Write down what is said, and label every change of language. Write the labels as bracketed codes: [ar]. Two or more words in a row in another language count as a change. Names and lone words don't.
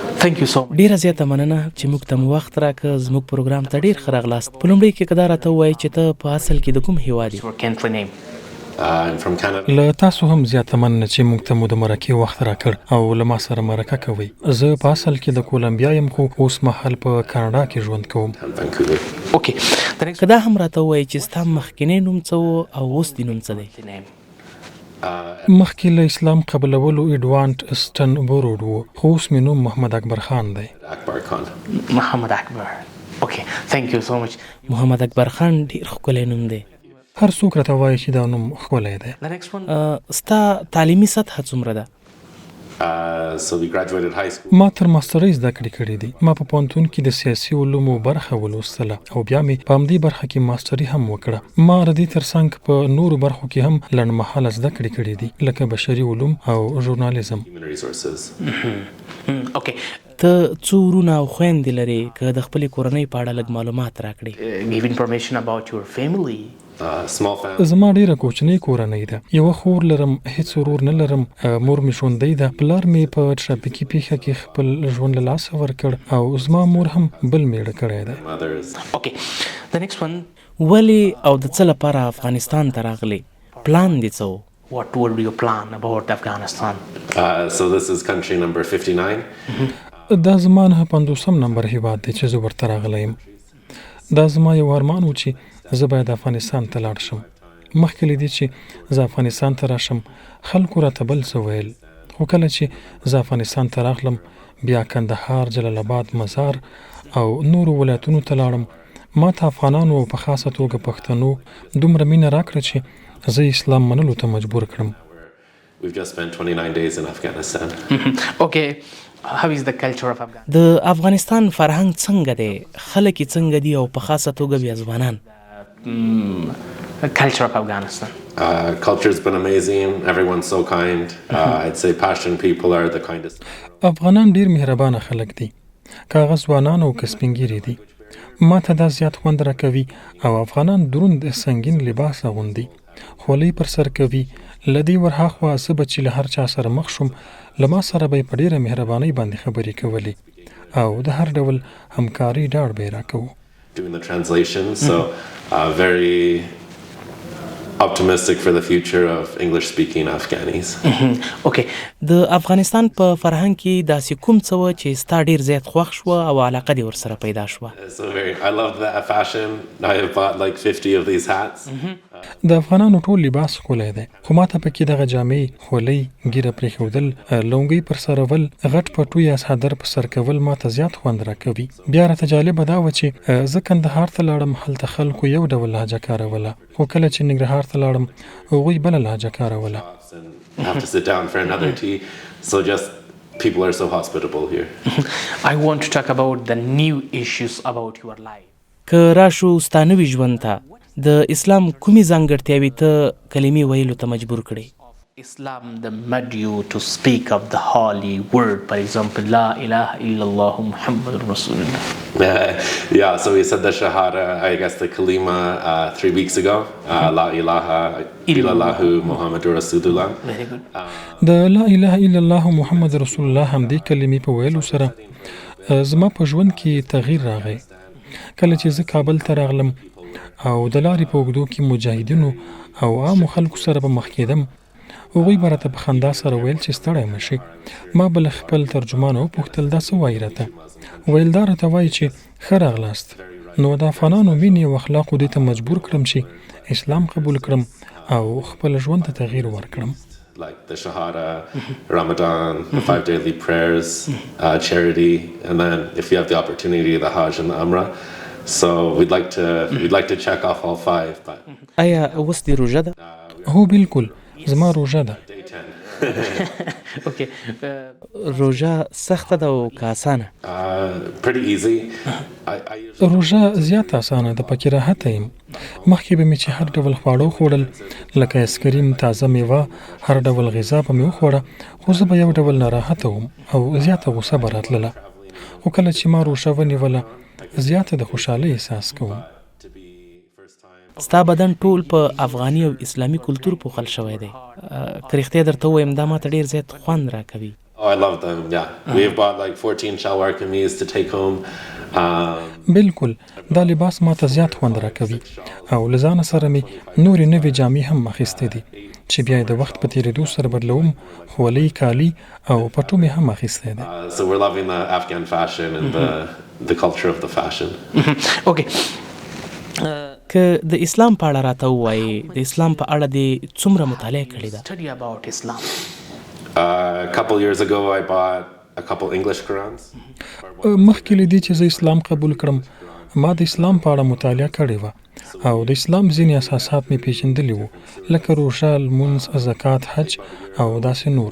[en] Thank you so much. [ps] ډیره زیاته مننه چې موږ ته مو وخت راکړ. زموږ پروګرام ته ډیر ښه راغلاست. په لومړي کې که دا راته ووایې چې ته په اصل کې د کوم هیواد یې؟ [en] Your country name. I'm from Canada. [ps] له تاسو هم زیاته مننه چې موږ ته مو د مرکې وخت راکړ او له ما سره مرکه کوئ. زه په اصل کې د کولمبیا یم خو اوس مهال په کاناډا کې ژوند کوم. [en] Vancouver. Okay. The next [ps] که دا هم راته ووایې چې ستا مخکینی نوم څه و او اوس دې نوم څه دی؟ [en] name. [ps] مخکې له اسلام قبلولو ایډوانټ اسټن بورود و خو اوس مې نوم محمد اکبر خان دی. [en] Akbar Khan. Muhammad Akbar. Okay. Thank you so much. [ps] محمد اکبر خان ډیر ښکلی نوم دی. هر څوک راته وایي چې دا نوم ښکلی دی. [en] The next one. [ps] ستا تعلیمي سطحه څومره ده؟ [en] So we graduated high school. [ps] ما تر ماسترۍ زده کړې کړې دي. ما په پوهنتون کې د سیاسي علومو برخه ولوستله او بیا مې په همدې برخه کې ماستري هم وکړه. ما د دې ترڅنګ په نورو برخو کې هم لنډمهاله زده کړې کړې دي لکه بشري علوم او ژورنالیزم. [en] Human resources. Okay. [ps] ته څو ورونه او خویندې لرې؟ که د خپلې کورنۍ په اړه لږ معلومات راکړې. [en] Give information about your family. Small family. [ps] زما ډیره کوچنۍ کورنۍ ده. یوه خور لرم، هیڅ ورور نه لرم. مور مې ژوندۍ ده. پلار مې په ټرافیکي پیښه کې خپل ژوند له لاسه ورکړ او زما مور هم بل میړه کړی دی. [en] Mothers. Okay. The next one. [ps] ولې او د څه لپاره افغانستان ته راغلی؟ پلان دې څه و؟ [en] What would be your plan about Afghanistan? So this is country number 59. [ps] دا زما 50 نمبر هیواد دی چې زه ورته راغلی یم. دا زما یو ارمان و چې زه باید افغانستان ته لاړ شم. مخکې له دې چې زه افغانستان ته راشم خلکو راته بل څه ویل، خو کله چې زه افغانستان ته راغلم بیا کندهار، جلال آباد، مزار او نورو ولایتونو ته لاړم. ما ته افغانانو او په خاصه توګه پښتنو دومره مینه راکړه چې زه اسلام منلو ته مجبور کړم. [en] We've just spent 29 days in Afghanistan. Okay. How is the culture of Afghanistan? [ps] د افغانستان فرهنګ څنګه دی؟ خلک یې څنګه دي او په خاصه توګه بیا ځوانان؟ [en] Culture of Afghanistan. Culture's been amazing. Everyone's so kind. I'd say Pashtun people are the kindest. [ps] افغانان ډیر مهربانه خلک دي. کاغه ځوانان او کسبنګیري دي. ما ته دا زیات خوند راکوي او افغانان دروند سنگین لباس اغوندي. خولۍ پر سر کوي. لدی ورهاخوا زه به چې له هر چا سره مخ شم له ما سره به یې په ډیره مهربانۍ باندې خبرې کولې او د هر ډول همکاري ډاډ به یې راکوو. [en] Doing the translation, so very optimistic for the future of English-speaking Afghanis. Okay. [ps] د افغانستان په فرهنګ کې داسې کوم څه و چې ستا ډیر زیات خوښ شوه او علاقه دې ورسره پیدا شوه؟ [en] So I love the fashion. I have bought like 50 of these hats. [ps] د افغانانو ټول لباس ښکلی دی خو ما ته پکې دغه جامې، خولۍ، ږیره پرېښودل، لونګۍ پر سرول، غټ پټو یا څادر په سر کول ما ته زیات خوند راکوي. بیا راته جالبه دا وه چې زه کندهار ته لاړم، هلته خلکو یو ډول لهجه کاروله، خو کله چې ننګرهار ته لاړم هغوی بله لهجه کاروله. [en] And have to sit down for another tea. So just people are so hospitable here. I want to talk about the new issues about your life. [ps] که راشو ستا نوي ژوند ته د اسلام کومې ځانګړتیاوې ته کلمې ویلو ته مجبور کړې؟ [en] Islam that made you to speak of the holy word, for example, [ar] لا إله إلا الله محمد رسول الله. [en] Yeah, so we said the Shahada, I guess the Kalima 3 weeks ago. [ar] لا إله إلا الله محمد رسول الله. [en] Very good. [ps] د [ar] لا اله الا الله محمد رسول الله [ps] همدې کلمې په ویلو سره زما په ژوند کې تغییر راغی. کله چې زه کابل ته راغلم او د لارې په اوږدو کې مجاهدینو او عامو خلکو سره به مخ کېدم هغوی به راته په خندا سره ویل چې ستړی مه شئ. ما به له خپل ترجمان وپوښتل دا څه وایي راته؟ ویل دا راته وایي چې ښه راغلاست. نو د افغانانو مینې او اخلاقو دې ته مجبور کړم چې اسلام قبول کړم او خپل ژوند ته تغییر ورکړم. [en] Like the Shahada, Ramadan, the 5 daily prayers, charity, and then if you have the opportunity, the Hajj and the Umrah. So we'd like to check off all 5. But [ps] آیا اوس دې روژه ده؟ هو بالکل زما روژه ده. [en] day 10. Okay. [ps] روژه سخته ده او که اسانه؟ [en] Pretty easy. I usually [ps] روژه زیات اسانه ده، پکې راحته یم. مخکې به مې چې هر ډول خواړه وخوړل لکه ایسکریم، تازه میوه، هر ډول غذا به مې وخوړه، خو زه به یو ډول ناراحته وم او زیاته غوسه به راتلله. خو کله چې ما روژه ونیوله زیاته د خوشحالۍ احساس کوم. ستا بدن ټول په افغاني او اسلامي کلتور پوښل شوی دی. که رښتیا درته ووایم دا ماته ډېر زیات خوند راکوي. [en] I love them, yeah. We've bought like 14 shalwar kameez to take home. [ps] بالکل دا لباس ما ته زیات خوند راکوي او له ځانه سره مې نورې نوې جامې هم اخیستې دي چې بیا یې د وخت په تېرېدو سره بدلوم، خولۍ، کالي او پټو مې هم اخیستی دی. [en] So we're loving the Afghan fashion and the culture of the fashion. [ps] اوکې که د اسلام په اړه راته ووایې، د اسلام په اړه دې څومره مطالعه کړې ده؟ [en] study about Islam. A couple years ago I bought a couple English Qurans. [ps] مخکې له دې چې زه اسلام قبول کړم ما د اسلام په اړه مطالعه کړې وه او د اسلام ځینې اساسات مې پیژندلي وو لکه روژه، لمونځ، زکات، حج او داسې نور.